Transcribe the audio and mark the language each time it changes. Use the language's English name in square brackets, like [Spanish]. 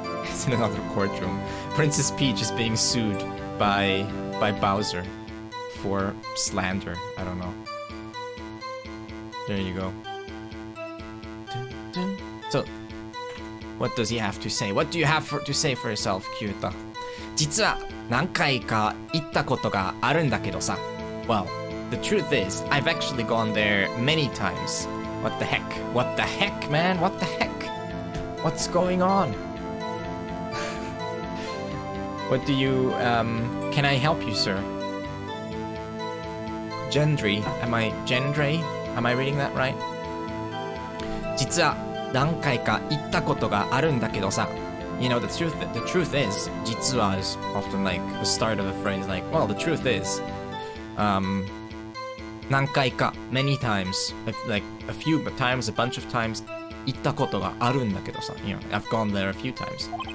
[English] It's in another courtroom. Princess Peach is being sued by Bowser for slander. I don't know. There you go. So, what does he have to say? What do you have to say for yourself, Kyuuta? [Japanese] 実は何回か行ったことがあるんだけどさ. [English] Well, the truth is, I've actually gone there many times. What the heck? What the heck, man? What the heck? What's going on? What do you, can I help you, sir? Gendry, am I reading that right? [Japanese] 実は何回か行ったことがあるんだけどさ. [English] You know, the truth is, [Japanese] 実は [English] is often like the start of a phrase, like, well, the truth is, [Japanese] 何回か, [English] many times, like a few times, a bunch of times, [Japanese] 行ったことがあるんだけどさ. [English] You know, I've gone there a few times.